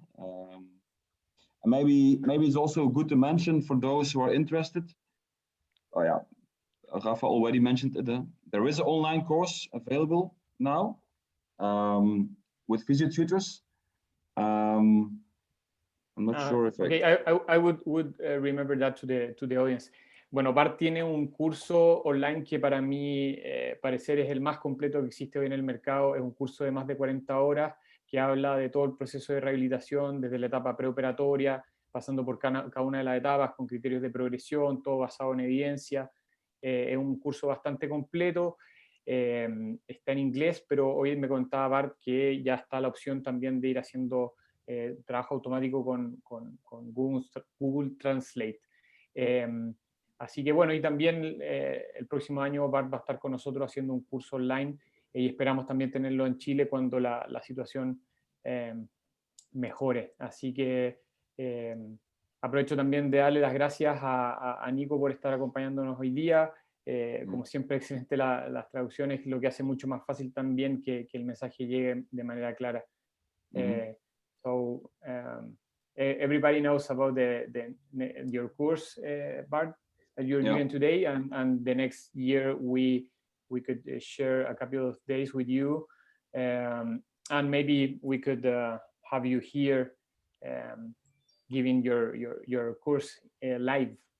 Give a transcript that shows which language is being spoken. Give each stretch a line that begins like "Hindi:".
English: And maybe it's also good to mention for those who are interested. Oh yeah, Rafa already mentioned it. There is an online course available now with physio tutors. I'm not sure if okay, I would remember that to the audience.
Spanish: Bueno, Bart tiene un curso online que para mi parecer es el más completo que existe hoy en el mercado. Es un curso de más de 40 horas que habla de todo el proceso de rehabilitación, desde la etapa preoperatoria, pasando por cada una de las etapas con criterios de progresión, todo basado en evidencia. Es un curso bastante completo. Está en inglés, pero hoy me contaba Bart que ya está la opción también de ir haciendo trabajo automático con Google Translate. Así que bueno, y también el próximo año Bart va a estar con nosotros haciendo un curso online y esperamos también tenerlo en Chile cuando la situación mejore. Así que aprovecho también de darle las gracias a Nico por estar acompañándonos hoy día. Como siempre, excelente las traducciones, lo que hace mucho más fácil también que el mensaje llegue de manera clara.
English: So everybody knows about your course, Bart, that you're doing today, and the next year we we could share a couple of days with you, and maybe we could have you here giving your course live.